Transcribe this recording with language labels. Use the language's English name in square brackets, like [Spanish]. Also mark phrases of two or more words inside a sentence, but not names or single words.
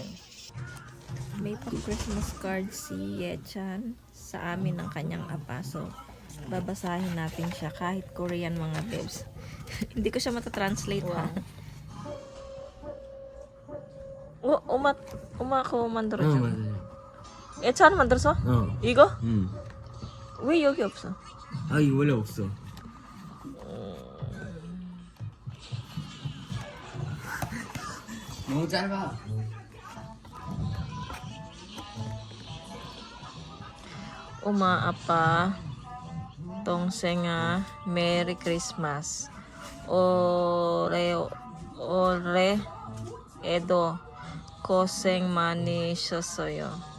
[Filipino] May pa- [English] Christmas card [Filipino] si Yechan sa amin ng kanyang apa. So, babasahin natin siya kahit Korean mga bebs. Hindi ko siya matatranslate ha. [Korean] umako 만들어줘. 예찬 만들었어? 이거? 왜 여기 없어? 아 이거 원래 없어. 너무 짧아. Apa 동생아 [English] Merry Christmas [Korean] 올해 에도 고생 많으셨어요.